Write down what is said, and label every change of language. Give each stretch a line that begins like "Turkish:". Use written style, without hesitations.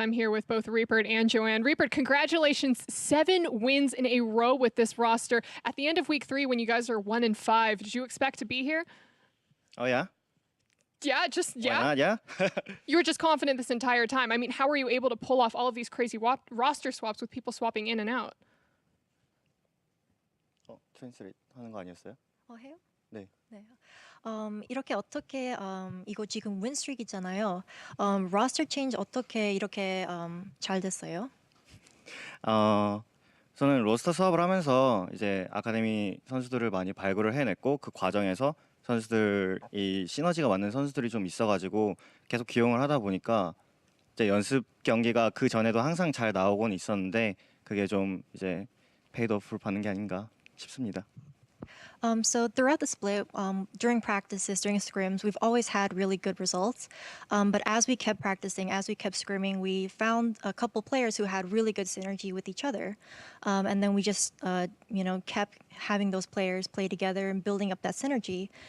English: I'm here with both Reapert and Joanne. Reapert, congratulations. 7 wins in a row with this roster. At the end of week 3, when you guys are 1-5, did you expect to be here? Oh, yeah? Yeah, Why not? Yeah. You were just confident this entire time. I mean, how were you able to pull off all of these crazy roster swaps with people swapping in and out?
Korean: 트랜스레이트 하는 거 아니었어요? 해요? 네. 네. 이렇게 어떻게 이거 지금 윈 스트릭이잖아요. 로스터 체인지 어떻게 이렇게 잘 됐어요? 저는 로스터 수업을 하면서 이제 아카데미 선수들을 많이 발굴을 해냈고, 그 과정에서 선수들이 시너지가 맞는 선수들이 좀 있어가지고 계속 기용을 하다 보니까 이제 연습 경기가 그 전에도 항상 잘 나오곤 있었는데, 그게 좀 이제 페이드 오프를 받는 게 아닌가 싶습니다.
English: So throughout the split, during practices, during scrims, we've always had really good results. But as we kept practicing, as we kept scrimming, we found a couple players who had really good synergy with each other. And then we just, kept having those players play together and building up that synergy.